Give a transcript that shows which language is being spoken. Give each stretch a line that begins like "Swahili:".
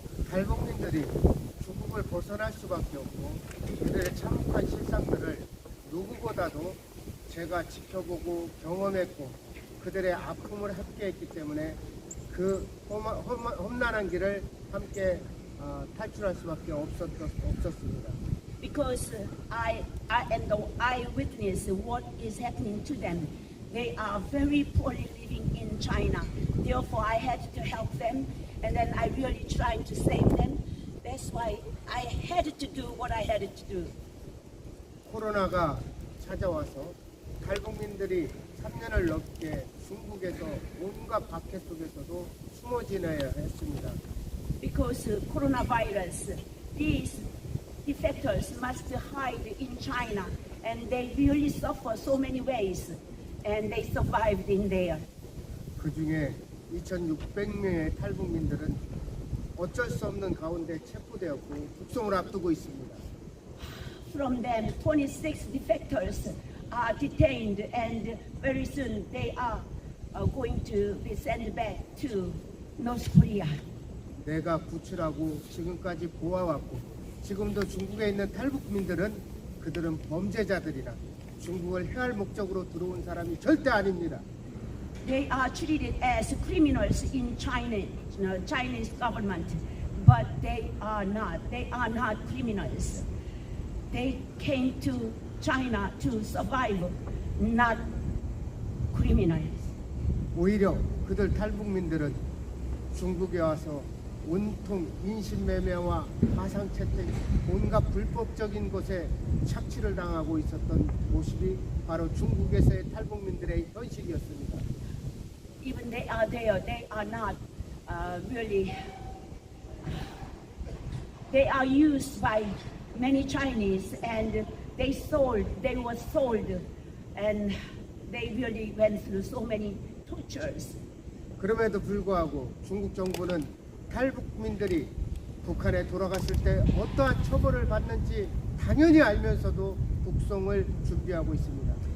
Korean: 탈북민들이 중국을 벗어날 수밖에 없고 그들의 참혹한 실상들을 누구보다도 제가 지켜보고 경험했고 그들의 아픔을 함께했기 때문에 그 험난한 길을 함께 탈출할 수밖에 없었습니다.
English: Because I am the eyewitness what is happening to them. They are very poorly living in China. Therefore, I had to help them, and then I really tried to save them. That's why I had to do what I had to do.
Korean: 코로나가 찾아와서 탈북민들이 3년을 넘게 중국에서 온갖 박해 속에서도 숨어 지내야 했습니다.
English: Because coronavirus, these defectors must hide in China, and they really suffer so many ways, and they survived in there.
Korean: 그 중에 2,600명의 탈북민들은 어쩔 수 없는 가운데 체포되었고 북송을 앞두고 있습니다.
English: From them, 26 defectors are detained, and very soon they are going to be sent back to North Korea.
Korean: 내가 구출하고 지금까지 보아왔고 지금도 중국에 있는 탈북민들은 그들은 범죄자들이라 중국을 해할 목적으로 들어온 사람이 절대 아닙니다.
English: They are treated as criminals in China, Chinese government, but they are not. They are not criminals. They came to China to survive, not criminals.
Korean: 오히려 그들 탈북민들은 중국에 와서 온통 인신매매와 가상채택 온갖 불법적인 것에 착취를 당하고 있었던 모습이 바로 중국에서의 탈북민들의 현실이었습니다.
English: Even they are there, they are not really. They are used by many Chinese, and they were sold, and they really went through so many tortures.
Korean: 그럼에도 불구하고 중국 정부는 탈북민들이 북한에 돌아갔을 때 어떠한 처벌을 받는지 당연히 알면서도 북송을 준비하고 있습니다.